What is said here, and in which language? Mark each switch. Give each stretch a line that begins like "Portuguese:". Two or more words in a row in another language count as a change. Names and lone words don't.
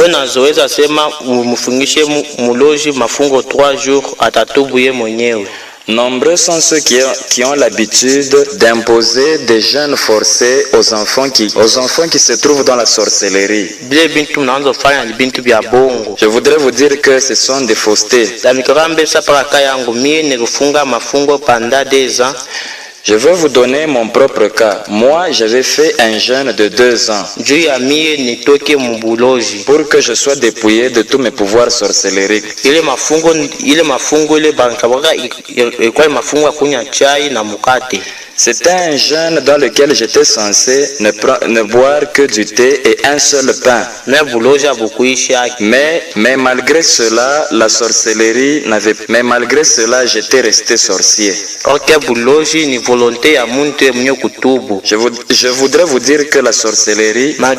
French: Nombreux sont ceux qui ont l'habitude d'imposer des jeûnes forcés aux enfants qui se trouvent dans la sorcellerie. Je voudrais vous dire que ce sont des faussetés. Je vais vous donner mon propre cas. Moi, j'avais fait un jeûne de 2 ans
Swahili: juu ya mie nitoke mubuloji
French: pour que je sois dépouillé de tous mes pouvoirs sorcelleriques.
Swahili: ile mafungo ile bankabaka ilikuwa mafungo ya kunywa chai na mukate.
French: C'était un jeûne dans lequel j'étais censé ne boire que du thé et un seul pain. Mais malgré cela, la sorcellerie n'avait... Mais malgré cela, j'étais resté sorcier. Je voudrais vous dire que la sorcellerie...